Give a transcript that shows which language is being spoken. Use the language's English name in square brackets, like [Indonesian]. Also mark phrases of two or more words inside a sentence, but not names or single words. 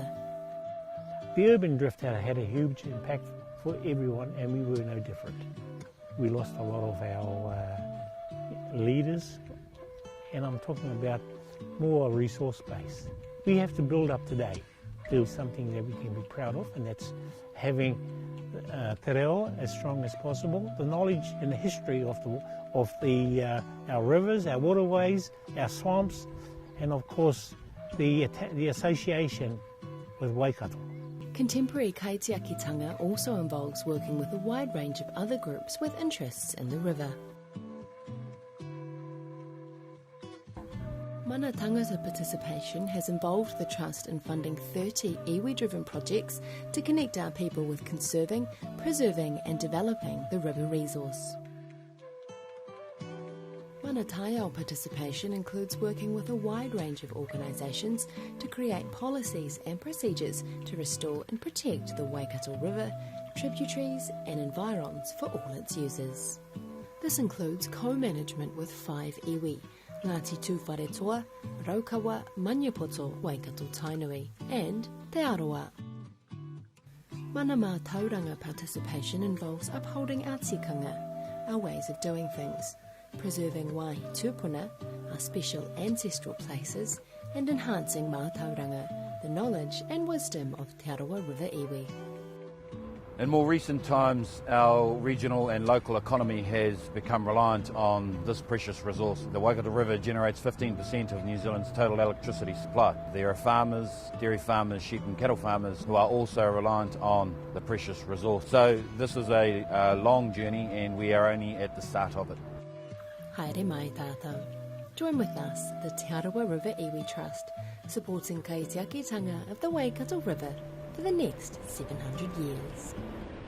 [English] The urban drift had a huge impact for everyone, and we were no different. We lost a lot of our leaders, and I'm talking about more resource base. We have to build up today, do something that we can be proud of, and that's having [Māori] te reo [English] as strong as possible, the knowledge and the history of our rivers, our waterways, our swamps, and of course the association with Waikato. Contemporary kaitiakitanga also involves working with a wide range of other groups with interests in the river. [Māori] Mana tangata [English] participation has involved the Trust in funding 30 iwi-driven projects to connect our people with conserving, preserving and developing the river resource. [Māori] Mana taiao [English] participation includes working with a wide range of organisations to create policies and procedures to restore and protect the Waikato River, tributaries and environs for all its users. This includes co-management with 5 iwi, Ngāti Tūwharetoa, Raukawa, Maniapoto, Waikato Tainui and Te Arawa. [Māori] Mana mā tauranga [English] participation involves upholding our tikanga, our ways of doing things, preserving [Māori] waihi tūpuna, [English] our special ancestral places, and enhancing [Māori] mā tauranga, [English] the knowledge and wisdom of Te Arawa River Iwi. In more recent times, our regional and local economy has become reliant on this precious resource. The Waikato River generates 15% of New Zealand's total electricity supply. There are farmers, dairy farmers, sheep and cattle farmers who are also reliant on the precious resource. So this is a long journey and we are only at the start of it. [Māori] Haere mai tātou. [English] Join with us, the Te Arawa River Iwi Trust, supporting kaitiakitanga of the Waikato River for the next 700 years.